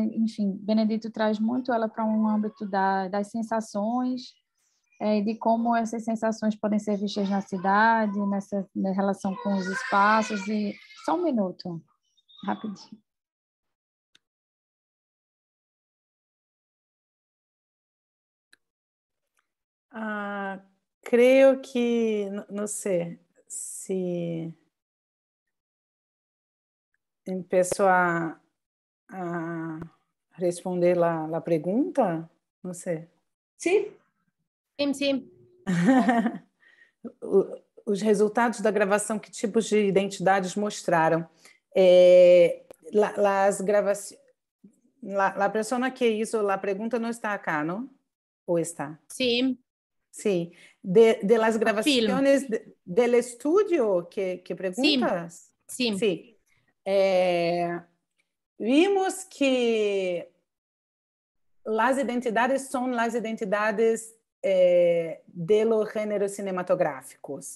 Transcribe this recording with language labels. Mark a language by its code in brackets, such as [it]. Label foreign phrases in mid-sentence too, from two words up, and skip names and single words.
[pt] Enfim, Benedito traz muito ela para um âmbito das sensações, de como essas sensações podem ser vistas na cidade, na relação com os espaços. E só um minuto, rapidinho. Creio que, não sei, [es] se empiezo a responder la pregunta, [pt] não sei. Sim? Sim. Os resultados da gravação, que tipos de identidades mostraram? [es] Las gravações, la persona que hizo la pregunta [pt] não está [es] acá, não? [pt] Ou está? Sim. [es] Sí, de las grabaciones del estudio que preguntas. [pt] Sim. [es] Sí. Vimos que las identidades son las identidades de los géneros cinematográficos.